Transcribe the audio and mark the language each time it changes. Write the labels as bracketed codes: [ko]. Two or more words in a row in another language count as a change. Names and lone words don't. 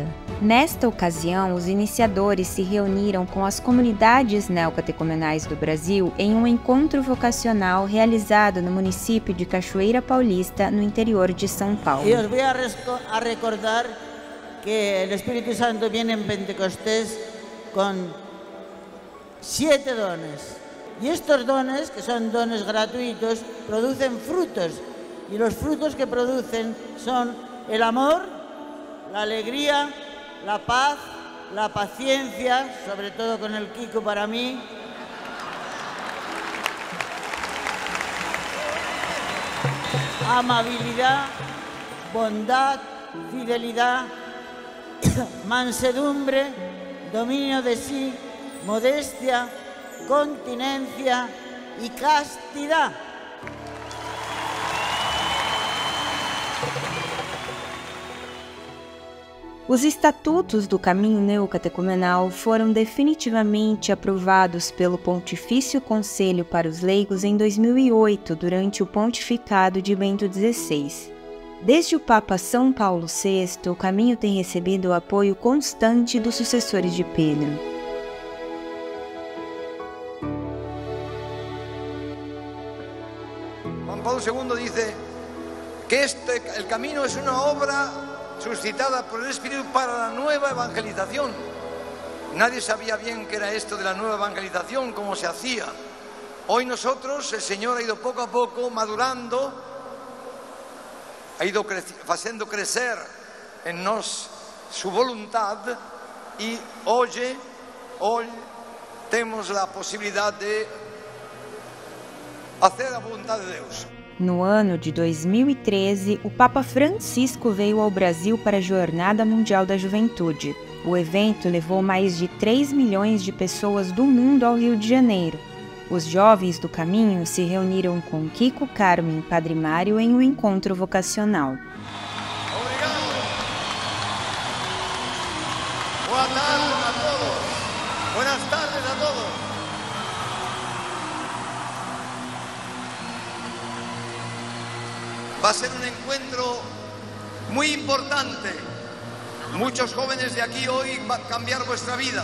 [pt] Nesta ocasião, os iniciadores se reuniram com as comunidades neocatecumenais do Brasil em um encontro vocacional realizado no município de Cachoeira Paulista, no interior de São Paulo. E os vou a recordar que o Espírito Santo vem em Pentecostés com 7 dones. [es] Y estos dones, que son dones gratuitos, producen frutos. Y los frutos que producen son el amor, la alegría, la paz, la paciencia, sobre todo con el Kiko para mí, amabilidad, bondad, fidelidad, mansedumbre, dominio de sí, modestia, [pt] continência e castidade. Os estatutos do Caminho Neocatecumenal foram definitivamente aprovados pelo Pontifício Conselho para os Leigos em 2008, durante o pontificado de Bento XVI. Desde o Papa São Paulo VI, o caminho tem recebido o apoio constante dos sucessores de Pedro. [es] Juan Pablo II dice que el camino es una obra suscitada por el Espíritu para la nueva evangelización. Nadie sabía bien qué era esto de la nueva evangelización, cómo se hacía. Hoy nosotros, el Señor ha ido poco a poco madurando, ha ido haciendo crecer en nos su voluntad y hoy tenemos la posibilidad de hacer a voluntad de Deus. [pt] No ano de 2013, o Papa Francisco veio ao Brasil para a Jornada Mundial da Juventude. O evento levou mais de 3 milhões de pessoas do mundo ao Rio de Janeiro. Os jovens do caminho se reuniram com Kiko, Carmen e Padre Mário em um encontro vocacional. Obrigado. Boa tarde a todos. [es] Buenas tardes a todos. Va a ser un encuentro muy importante. Muchos jóvenes de aquí hoy van a cambiar vuestra vida.